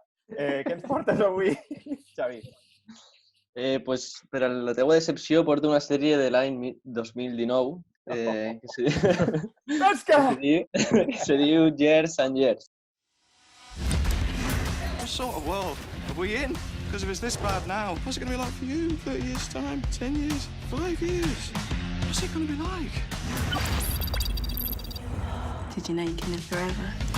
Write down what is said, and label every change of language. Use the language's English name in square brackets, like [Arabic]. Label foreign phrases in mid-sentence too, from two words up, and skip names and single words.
[Catalan] Què ens portes avui, Xavi? Pues, per a la teua decepció, porto una sèrie de l'any 2019 que se diu Years and Years. [English] What sort of world are we in? Because if it's this bad now, what's it going to be like for you in 30 years' time, 10 years, 5 years? What's it going to be like? Did you know you can live forever?